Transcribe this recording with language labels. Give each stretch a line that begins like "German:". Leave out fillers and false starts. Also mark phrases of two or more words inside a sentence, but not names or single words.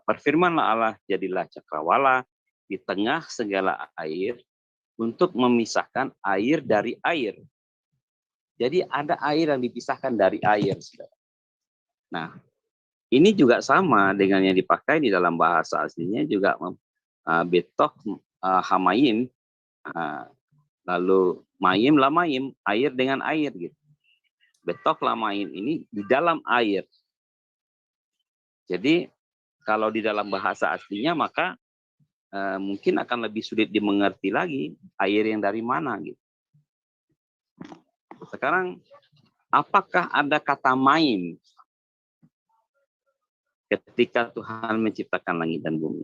Indonesian: Berfirmanlah Allah, jadilah cakrawala di tengah segala air untuk memisahkan air dari air. Jadi ada air yang dipisahkan dari air. Nah, ini juga sama dengan yang dipakai di dalam bahasa aslinya juga
Hebrew: בתוך המים,
Indonesian: lalu
Hebrew: מים למים,
Indonesian: air dengan air gitu.
Hebrew: בתוך למים
Indonesian: ini di dalam air. Jadi kalau di dalam bahasa aslinya maka mungkin akan lebih sulit dimengerti lagi air yang dari mana gitu. Sekarang apakah ada kata mayim ketika Tuhan menciptakan langit dan bumi?